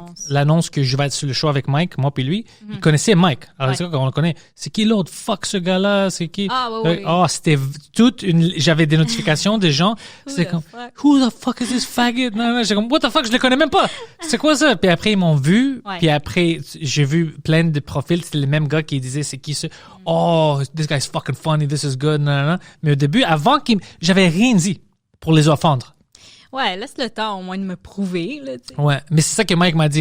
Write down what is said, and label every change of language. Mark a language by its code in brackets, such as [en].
[fr] L'annonce que je vais être sur le show avec Mike, moi puis lui, ils connaissaient Mike. Alors, c'est quoi qu'on le connaît? C'est qui l'autre? Fuck ce gars-là, c'est qui? C'était j'avais des notifications des gens. C'était comme, [en] who the fuck is this faggot? [fr] Non, j'ai comme, [en] what the fuck, [fr] je le connais même pas. C'est quoi ça? Puis après, ils m'ont vu. Puis après, j'ai vu plein de profils. C'était les mêmes gars qui disaient, c'est qui ce? [en] Oh, this guy's fucking funny, this is good. [fr] Non. Mais au début, j'avais rien dit pour les offendre. Ouais, laisse le temps au moins de me prouver. Là, ouais, mais c'est ça que Mike m'a dit.